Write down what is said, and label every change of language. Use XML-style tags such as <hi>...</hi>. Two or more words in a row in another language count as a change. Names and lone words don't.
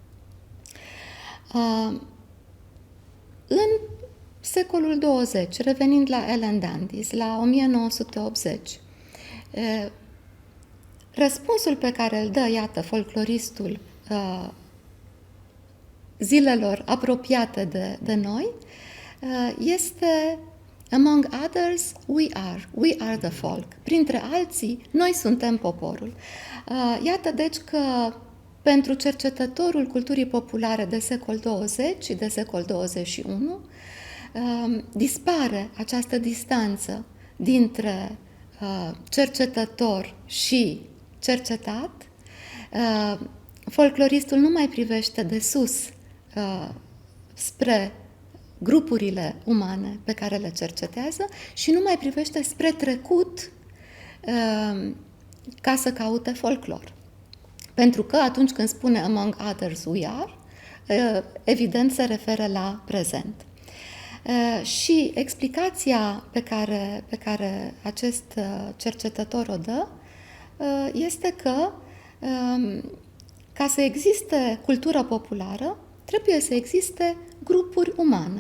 <ro>În secolul 20, revenind la Alan Dundes, la 1980, răspunsul pe care îl dă, iată, folcloristul zilelor apropiate de noi, este</ro> <en>among others, we are the folk.</en> <ro>Printre alții, noi suntem poporul. Iată, deci, că pentru cercetătorul culturii populare de secol 20 și de secol 21, dispare această distanță dintre cercetător și cercetat, folcloristul nu mai privește de sus spre grupurile umane pe care le cercetează și nu mai privește spre trecut ca să caute folclor. Pentru că atunci când spune</ro> <en>among others we are,</en> <ro>evident se referă la prezent. Și explicația pe care acest cercetător o dă este că ca să existe cultură populară, trebuie să existe grupuri umane.</ro>